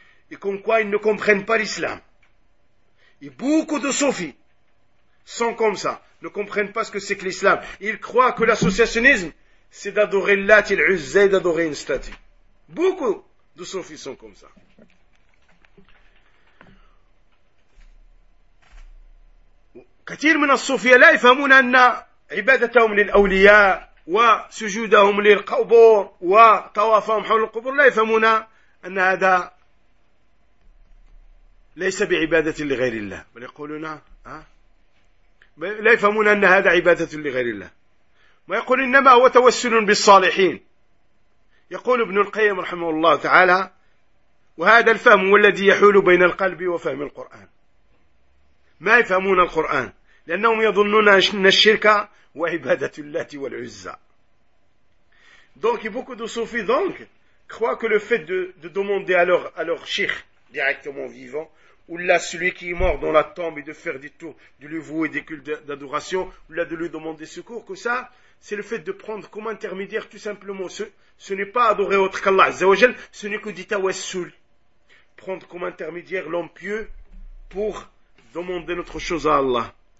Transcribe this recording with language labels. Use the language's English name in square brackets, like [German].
[French] Et comme quoi ils ne comprennent pas l'islam. Et beaucoup de soufis sont comme ça, ne comprennent pas ce que c'est que l'islam. Ils croient que l'associationnisme, c'est d'adorer Lat et l'Uzza, d'adorer une statue. Beaucoup de soufis sont comme ça. [Arabic] كثير من الصوفية لا يفهمون أن عبادتهم للأولياء وسجودهم للقبور وطوافهم حول القبور لا يفهمون أن هذا ليس بعبادة لغير الله بل يقولون لا يفهمون أن هذا عبادة لغير الله ما يقول إنما هو توسل بالصالحين يقول ابن القيم رحمه الله تعالى وهذا الفهم هو الذي يحول بين القلب وفهم القرآن ما يفهمون القرآن لأنهم يظنون أن الشرك وعبادة اللات والعزة. [French] Donc beaucoup de soufis donc croient que le fait de demander à leur cheikh directement vivant ou là celui qui est mort dans la tombe et de faire des tours de lui vouer des cultes d'adoration ou là de lui demander secours que ça c'est le fait de prendre comme intermédiaire tout simplement ce n'est pas adorer autre qu'Allah Azza wa Jal ce n'est que du tawassul prendre comme intermédiaire l'homme pieux pour demander notre chose à Allah.